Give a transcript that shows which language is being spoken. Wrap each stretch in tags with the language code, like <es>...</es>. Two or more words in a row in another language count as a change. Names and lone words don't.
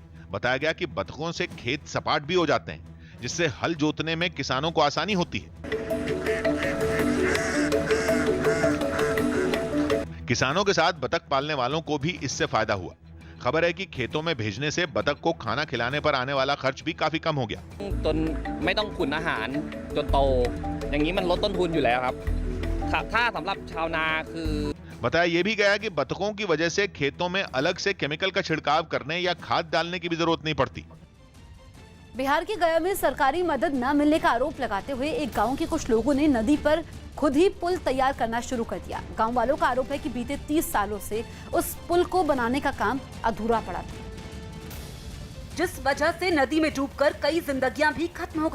<hi>बताया गया कि बतखों से खेत सपाट भी हो जाते हैं, जिससे हल जोतने में किसानों को आसानी होती है। किसानों के साथ बतख पालने वालों को भी इससे फायदा हुआ। खबर है कि खेतों में भेजने से बतख को खाना खिलाने पर आने वाला खर्च भी काफी कम हो गया।</hi> <th>จนไม่ต้องขุนอาหารจนโตอย่างนี้มันลดต้นทุนอยู่แล้วครับถ้าสำหรับชาวนาคือ</th> <hi>बताया यह भी गया कि बतखों की वजह से खेतों में अलग से केमिकल का छिड़काव करने या खाद डालने की भी जरूरत नहीं पड़ती। बिहार के गया में सरकारी मदद न मिलने का आरोप लगाते हुए एक गांव के कुछ लोगों ने नदी पर खुद ही पुल तैयार करना शुरू कर दिया। गांव वालों का आरोप है कि बीते 30 सालों से उस पुल को बनाने का काम अधूरा पड़ा था, जिस वजह से नदी में डूबकर कई जिंदगियां भी खत्म हो गई।</hi>